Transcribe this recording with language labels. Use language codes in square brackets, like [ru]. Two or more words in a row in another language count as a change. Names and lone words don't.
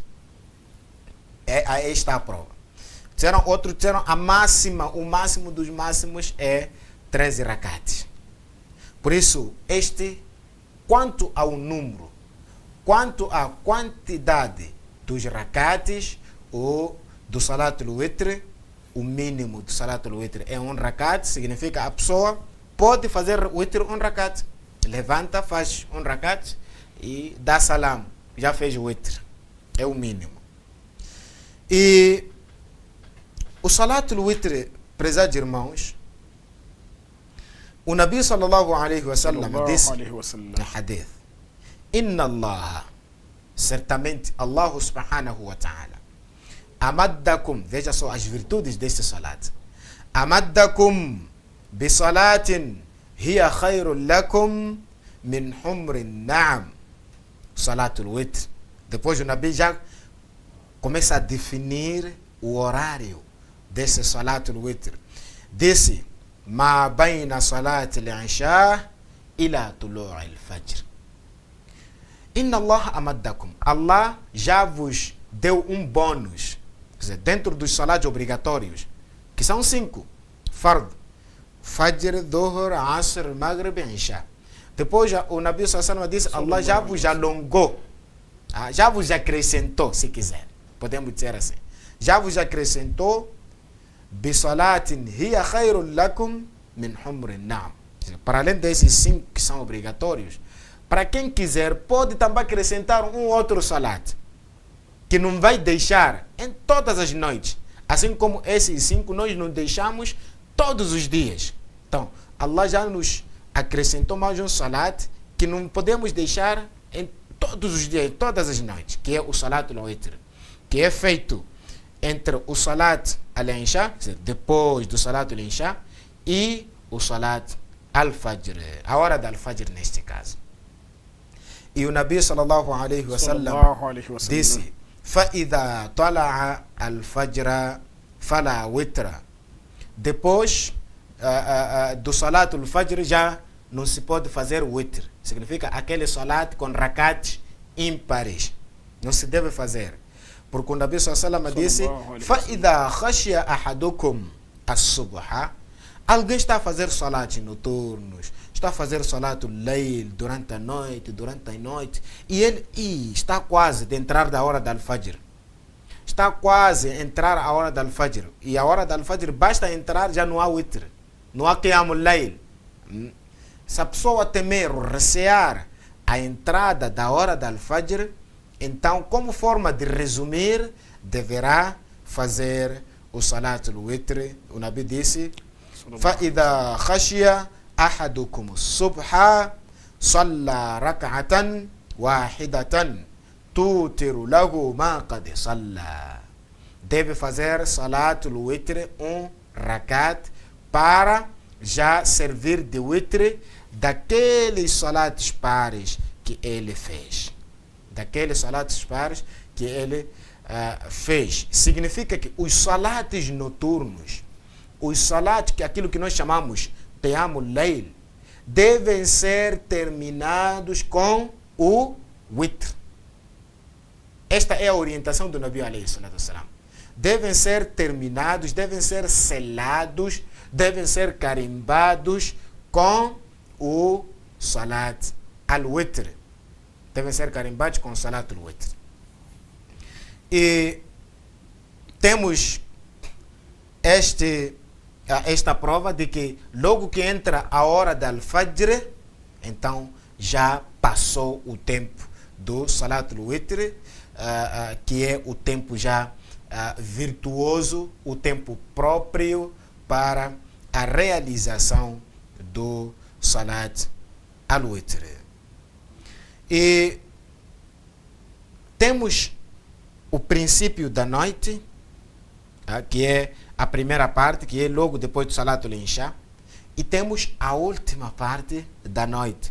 [pt] Aí está a prova. Outros disseram o máximo dos máximos é 13 rakats. Por isso, quanto ao número, quanto à quantidade dos rakats ou do [ar] صلاة الوتر, [pt] o mínimo do [ar] صلاة الوتر [pt] é 1 rakat, significa a pessoa pode fazer witr 1 rakat. levanta, faz um rakat e dá salam. Já fez o witr. É o mínimo. E o [ar] صلاة الوتر, [pt] prezados irmãos, o Nabi [ar] صلى الله عليه وسلم [pt] disse no hadith: [ar] إن الله, [pt] certamente [ar] الله سبحانه وتعالى أمدكم, [pt] veja só as virtudes deste salat, [ar] أمدكم بصلاة هي خير لكم من حمر النعم. صلاة الوتر. [pt] Depois o Nabi já começa a definir o horário desse [ar] صلاة الوتر. [pt] Disse: [ar] ما بين صلاة العشاء إلى طلوع الفجر. إن الله أمدكم. [pt] Allah já vos deu um bônus. Quer dizer, dentro dos salatos obrigatórios, que são 5. Fard, Fajr, Dhuhr, Asr, Maghrib e Isha. Depois o Nabi [ar] صلى الله عليه [pt] disse: Allah já vos alongou. Já vos acrescentou, se quiser. Podemos dizer assim. Já vos acrescentou [ar] بصلاة هي خير لكم من حمر النعم. [pt] Para além desses 5 que são obrigatórios, para quem quiser, pode também acrescentar um outro salat, que não vai deixar em todas as noites. Assim como esses 5 nós não deixamos todos os dias. Então, Allah já nos acrescentou mais um salat que não podemos deixar em todos os dias, todas as noites, que é o [ar] صلاة الوتر, [pt] que é feito entre o [ar] صلاة العشاء, [pt] depois do [ar] صلاة العشاء, [pt] e o [ar] صلاة الفجر, [pt] a hora da al-fajr neste caso. E o Nabi [ar] صلى الله عليه وسلم [pt] disse: [ar] فَإِذَا طَلَعَ الْفَجْرَ فَلَا وِتْرَ. [pt] Depois do [ar] صلاة الفجر [pt] já não se pode fazer witr. Significa aquele salat com rakat ímpares. Não se deve fazer. Porque o Nabi [ar] صلى الله عليه وسلم [pt] disse: [ar] فَإِذَا خَشِيَ أَحَدُكُمْ الصُّبْحَ. [pt] Alguém está a fazer salat noturnos, está a fazer [ar] صلاة الليل [pt] durante a noite, e ele está quase de entrar da hora da al-fajr. Está quase a entrar a hora da al-fajr. E a hora da al-fajr basta entrar, já não há witr, não há [ar] قيام الليل. [pt] Se a pessoa temer, recear a entrada da hora da al-fajr, então, como forma de resumir, deverá fazer o [ar] صلاة الوتر. [pt] O Nabi disse: [ar] فَإِذَا خَشِيَ أَحَدُكُمُ الصُّبْحَ صَلَّى رَكْعَةً وَاحِدَةً تُوتِرُ لَهُ مَا قَدْ صَلَّى. [pt] Deve fazer [ar] صلاة الوتر, [pt] um rakat, para já servir de witr daqueles salatos pares que ele fez. Daqueles salatos pares que ele fez. Significa que os salatos noturnos, os salatos, que é aquilo que nós chamamos [ar] قيام الليل, [pt] devem ser terminados com o witr. Esta é a orientação do Nabi [ar] عليه الصلاة والسلام. [pt] Devem ser terminados, devem ser selados, devem ser carimbados com o [ar] صلاة الوتر. [pt] Devem ser carimbados com o [ar] صلاة الوتر. [pt] E temos esta prova de que logo que entra a hora da al-fajr, então já passou o tempo do [ar] صلاة الوتر, [pt] que é o tempo já virtuoso, o tempo próprio para a realização do [ar] صلاة الوتر. [pt] E temos o princípio da noite, que é a primeira parte, que é logo depois do [ar] صلاة العشاء, [pt] e temos a última parte da noite.